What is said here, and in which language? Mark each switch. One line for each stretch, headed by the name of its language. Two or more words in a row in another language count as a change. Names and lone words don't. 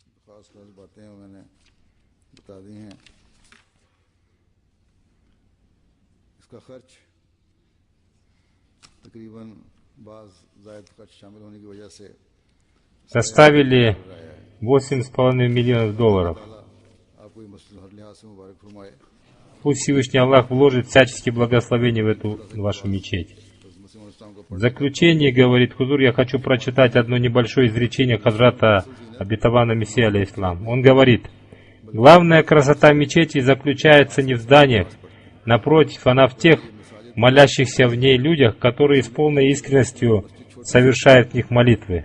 Urdu: خاص خاص باتیں میں نے بتا دی ہیں۔ اس کا خرچ تقریباً بعض زائد خرچ شامل ہونے کی وجہ سے
Russian: составили $8,5 миллионов.
Urdu: آپ کو یہ مسئلہ ہر لحاظ سے مبارک فرمائے.
Russian: Пусть Всевышний Аллах вложит всяческие благословения в эту вашу мечеть. В заключение, говорит Хузур, я хочу прочитать одно небольшое изречение Хазрата Обетованного Мессии алейхиссалам. Он говорит: главная красота мечети заключается не в зданиях, напротив, она в тех молящихся в ней людях, которые с полной искренностью совершают в них молитвы.